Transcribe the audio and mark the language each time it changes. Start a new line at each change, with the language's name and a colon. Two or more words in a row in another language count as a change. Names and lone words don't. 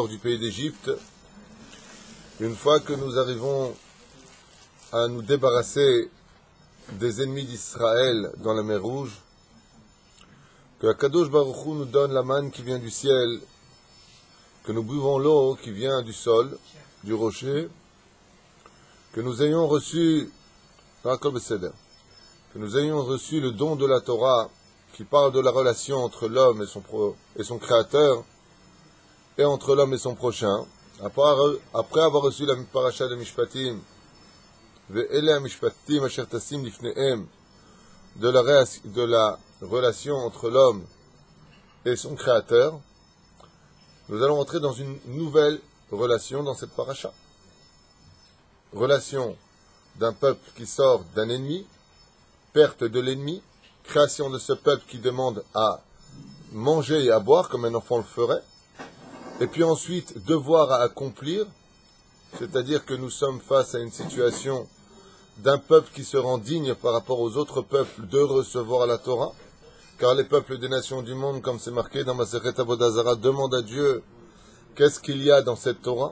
French: du pays d'Égypte, une fois que nous arrivons à nous débarrasser des ennemis d'Israël dans la mer Rouge, que
Hebrew: הקדוש ברוך הוא
French: nous donne la manne qui vient du ciel, que nous buvons l'eau qui vient du sol, du rocher, que nous ayons reçu le don de la Torah qui parle de la relation entre l'homme et son créateur, et entre l'homme et son prochain. Après avoir reçu la paracha de Mishpatim,
Hebrew: ואלה משפטים אשר תשים לפניהם,
French: de la relation entre l'homme et son créateur, nous allons entrer dans une nouvelle relation dans cette paracha. Relation d'un peuple qui sort d'un ennemi, perte de l'ennemi, création de ce peuple qui demande à manger et à boire comme un enfant le ferait, et puis ensuite devoir à accomplir, c'est-à-dire que nous sommes face à une situation d'un peuple qui se rend digne par rapport aux autres peuples de recevoir la Torah, car les peuples des nations du monde, comme c'est marqué dans Masechet Avodah Zara, demandent à Dieu qu'est-ce qu'il y a dans cette Torah.